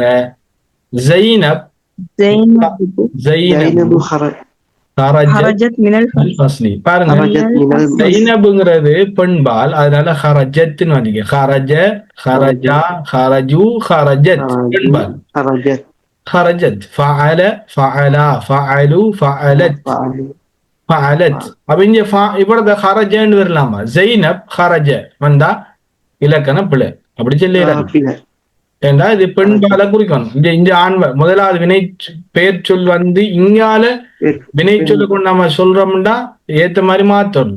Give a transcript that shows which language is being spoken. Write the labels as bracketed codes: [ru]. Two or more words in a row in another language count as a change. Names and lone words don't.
[ta] ஜைனப் பாருங்க, ஜைனப்ங்கிறது பெண்பால், அதனால ஹரஜத்னு வந்தீங்க. [ar] خرج خرجا خرجوا خرجت பெண்பால். خرجت فعل فعلا فعلوا فعلت فعلت. [ta] அப்ப இங்க இவ்வளவு خرجன்னு வரலாமா? ஜைனப் خرج வந்தா இலக்கணம் பிழை, அப்படி சொல்லலாம். ஏண்டா இது பெண்பால குறிக்கணும். இங்க ஆண்பால் முதலாவது வினை பெயர் சொல் வந்து இங்கால வினை சொல்ல கொண்டு நம்ம சொல்றோம்டா ஏத்த மாதிரி மாத்தணும்.